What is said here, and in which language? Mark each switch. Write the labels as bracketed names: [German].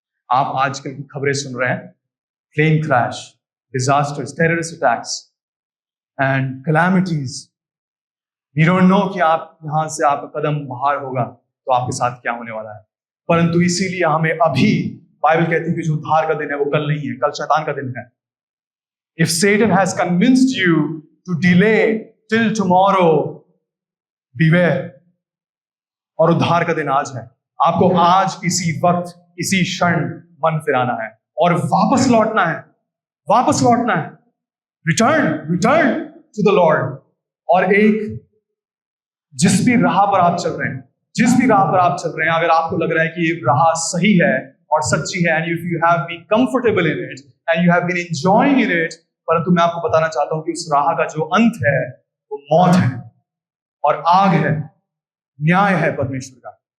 [Hindi] आप आजकल की खबरें सुन रहे हैं, plane crash, disasters, terrorist attacks and calamities. [English] you don't know [Hindi] कि आप यहां से आपका कदम बाहर होगा तो आपके साथ क्या होने वाला है। परंतु इसीलिए हमें अभी, बाइबल कहती है कि जो उद्धार का दिन है वो कल नहीं है, कल शैतान का दिन है। [English] If Satan has convinced you to delay till tomorrow, beware। [Hindi] और उद्धार का दिन आज है। आपको आज इसी वक्त, इसी क्षण मन फिराना है और वापस लौटना है, वापस लौटना है। [English] Return to the Lord. [Hindi] और एक जिस भी राह पर आप चल रहे हैं, जिस भी राह पर आप चल रहे हैं, अगर आपको लग रहा है कि ये राह सही है और सच्ची है, [English] and if you have been comfortable in it [Hindi] and you have been enjoying in it, परंतु मैं आपको बताना चाहता हूं कि उस राह का जो अंत है वो मौत है और आग है, न्याय है परमेश्वर का।